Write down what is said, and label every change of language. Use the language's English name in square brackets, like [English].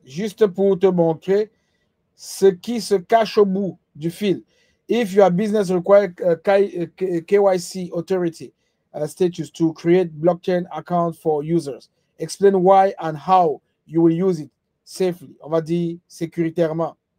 [French] Juste pour te montrer ce qui se cache au bout du fil. [English] If your business requires KYC authority status to create blockchain account for users, explain why and how you will use it safely. [French] On va dire sécuritairement.